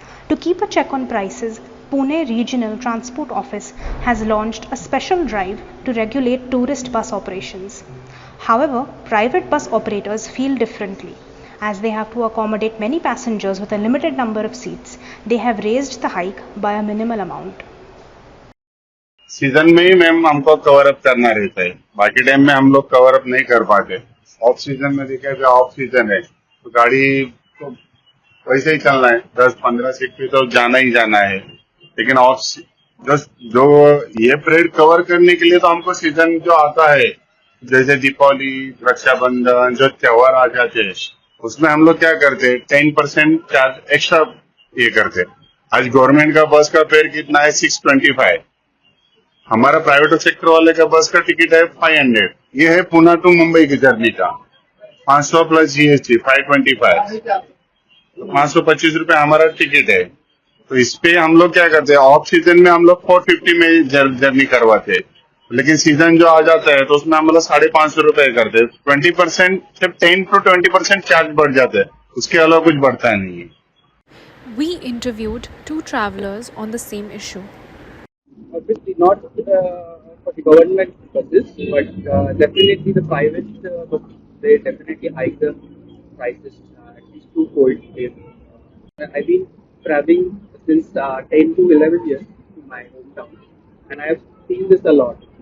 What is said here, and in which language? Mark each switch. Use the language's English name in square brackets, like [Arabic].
[English] To keep a check on prices, Pune Regional Transport Office has launched a special drive to regulate tourist bus operations. However, private bus operators feel differently. As they have to accommodate many passengers with a limited number of seats, they have raised the hike by a minimal amount. [Hindi] Season में ही ma'am हमको cover up करना रहता है, बाकी time में हम लोग cover up नहीं कर पाते. ऑफ सीजन में देखा जाए, ऑफ सीजन है तो गाड़ी तो वैसे ही चलना है, 10-15 सीट पे तो जाना ही जाना है. लेकिन ऑफ जो ये पीरियड कवर करने के लिए तो हमको सीजन जो आता है, जैसे दीपावली, रक्षाबंधन, जो त्योहार आ जाते हैं, उसमें हम लोग क्या करते हैं, 10% चार्ज एक्स्ट्रा ये करते. आज गवर्नमेंट का बस का फेयर कितना है? 625. हमारा प्राइवेट सेक्टर वाले का बस का टिकट है 500. ये है पुणे टू मुंबई की जर्नी का 500 प्लस GST 525, तो 525 रुपए हमारा टिकट है. तो इस पे हम लोग क्या करते हैं, ऑफ सीजन में हम लोग 450 में जर्नी करवाते हैं, लेकिन सीजन जो आ जाता है तो उसमें हम लोग 550 रुपए करते हैं. 20% सिर्फ 10 to 20% चार्ज बढ़ जाता है, उसके अलावा कुछ बढ़ता नहीं है. [English] We interviewed 2 travelers on the same issue. Obviously not for the government buses, but definitely the private buses, they definitely hike the prices at least twofold. I've been traveling since 10 to 11 years to my hometown, and I have seen this a lot.